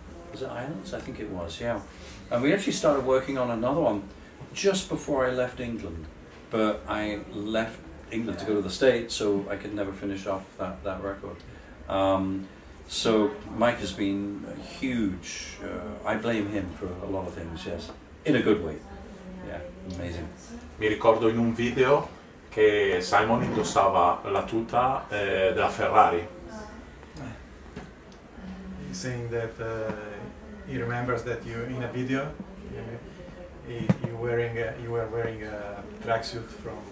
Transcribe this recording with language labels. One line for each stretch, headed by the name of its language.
English: Was it Islands? I think it was, yeah. And we actually started working on another one just before I left England. But I left England to go to the States, so I could never finish off that record. So Mike has been a huge, I blame him for a lot of things, yes. In a good way. Yeah, amazing.
Italian: Mi ricordo in un video che Simon indossava la tuta della Ferrari.
English: He's saying that he remembers that you in a video you were wearing a tracksuit from